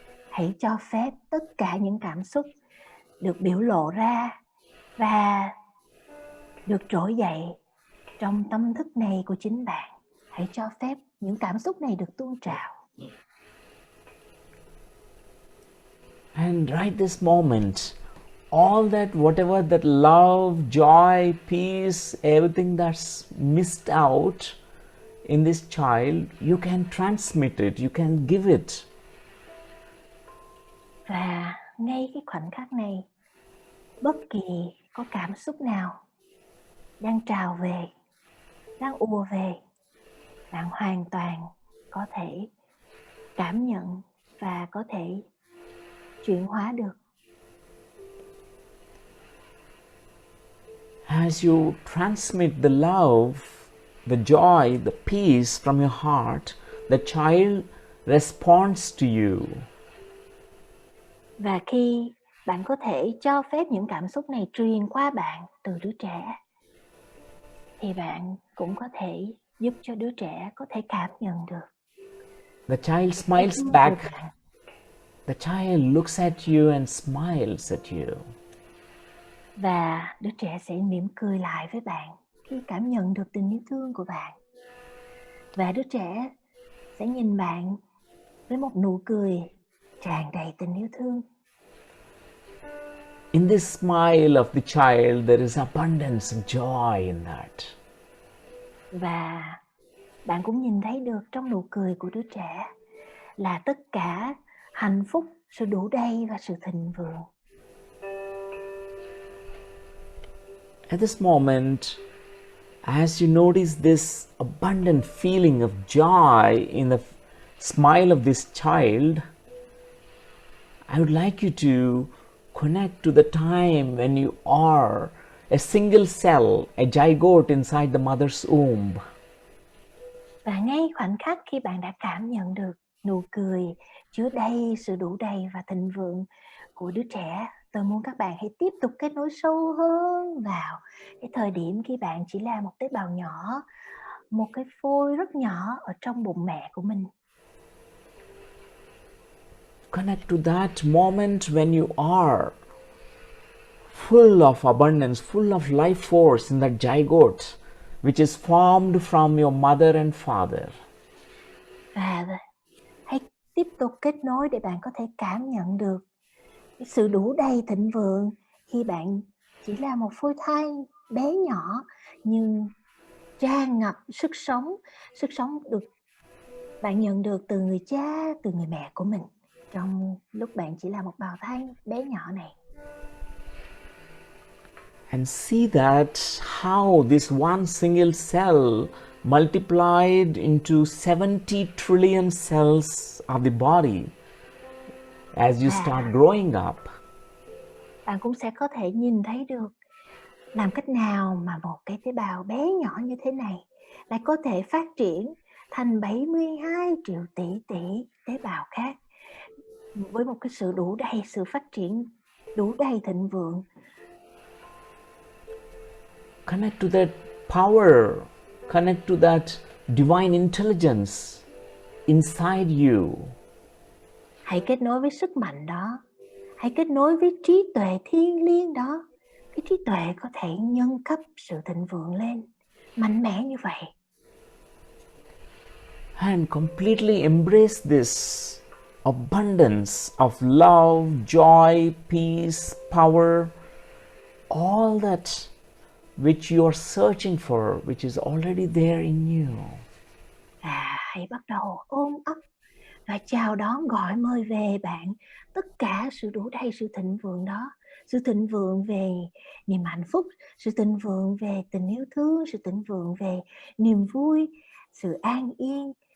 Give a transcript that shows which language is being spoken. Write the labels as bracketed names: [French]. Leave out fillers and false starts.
[Vietnamese] Hãy cho phép tất cả những cảm xúc được biểu lộ ra và được trỗi dậy trong tâm thức này của chính bạn. Hãy cho phép những cảm xúc này được tuôn trào. [English] And right this moment, all that, whatever that love, joy, peace, everything that's missed out in this child, you can transmit it, you can give it. [Vietnamese] Và ngay cái khoảnh khắc này, bất kỳ có cảm xúc nào đang trào về, đang ùa về, bạn hoàn toàn có thể cảm nhận và có thể chuyển hóa được. [English] As you transmit the love, the joy, the peace from your heart, the child responds to you. [Vietnamese] Và khi bạn có thể cho phép những cảm xúc này truyền qua bạn từ đứa trẻ, thì bạn cũng có thể giúp cho đứa trẻ có thể cảm nhận được. [English] The child smiles back. The child looks at you and smiles at you. [Vietnamese] Và đứa trẻ sẽ mỉm cười lại với bạn khi cảm nhận được tình yêu thương của bạn. Và đứa trẻ sẽ nhìn bạn với một nụ cười tràn đầy tình yêu thương. [English] In this smile of the child, there is abundance of joy in that. [Vietnamese] Và bạn cũng nhìn thấy được trong nụ cười của đứa trẻ là tất cả hạnh phúc, sự đủ đầy và sự thịnh vượng. [English] At this moment, as you notice this abundant feeling of joy in the smile of this child, I would like you to connect to the time when you are a single cell, a zygote inside the mother's womb. [Vietnamese] Và ngay khoảnh khắc khi bạn đã cảm nhận được nụ cười chứa đầy sự đủ đầy và thịnh vượng của đứa trẻ, tôi muốn các bạn hãy tiếp tục kết nối sâu hơn vào cái thời điểm khi bạn chỉ là một tế bào nhỏ, một cái phôi rất nhỏ ở trong bụng mẹ của mình. [English] Connect to that moment when you are full of abundance, full of life force in that zygote, which is formed from your mother and father. [Vietnamese] Và hãy tiếp tục kết nối để bạn có thể cảm nhận được cái sự đủ đầy thịnh vượng khi bạn chỉ là một phôi thai bé nhỏ nhưng tràn ngập sức sống được bạn nhận được từ người cha, từ người mẹ của mình trong lúc bạn chỉ là một bào thai bé nhỏ này. [English] And see that how this one single cell multiplied into 70 trillion cells of the body as you start growing up. [Vietnamese] Bạn cũng sẽ có thể nhìn thấy được làm cách nào mà một cái tế bào bé nhỏ như thế này lại có thể phát triển thành 72 triệu tỷ tế bào khác với một cái sự đủ đầy, sự phát triển đủ đầy thịnh vượng. [English] Connect to that power, connect to that divine intelligence inside you. [Vietnamese] Hãy kết nối với sức mạnh đó, hãy kết nối với trí tuệ thiêng liêng đó. Cái trí tuệ có thể nâng cấp sự thịnh vượng lên mạnh mẽ như vậy. [English] And completely embrace this abundance of love, joy, peace, power, all that which you are searching for, which is already there in you. [Vietnamese] Hãy bắt đầu ôm ấp và chào đón, gọi mời về bạn tất cả sự đủ đầy, sự thịnh vượng đó. Sự thịnh vượng về niềm hạnh phúc, sự thịnh vượng về tình yêu thương, sự thịnh vượng về niềm vui, sự an yên.